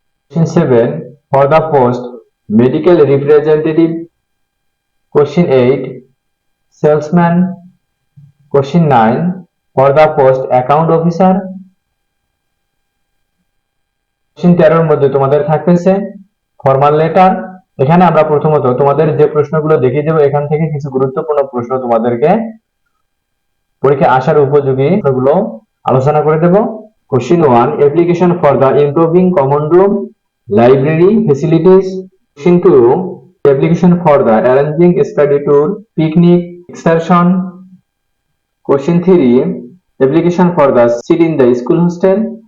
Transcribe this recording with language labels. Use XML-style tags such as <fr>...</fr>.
<en>Question 7 for the post medical representative. Question 8 salesman. Question 9 for the post account officer.</en> <bn>Question 13 এর মধ্যে তোমাদের থাকতেছে formal letter. এখানে আমরা প্রথমত তোমাদের যে প্রশ্নগুলো দেখিয়ে দেব, এখান থেকে কিছু গুরুত্বপূর্ণ প্রশ্ন তোমাদেরকে পরীক্ষা আসার উপযোগী প্রশ্নগুলো আলোচনা করে দেব।</bn> <en>Question 1 application for the improving common room library facilities. Question 2 application for the arranging study tour picnic excursion. Question 3 application for the seat in the school hostel.</en>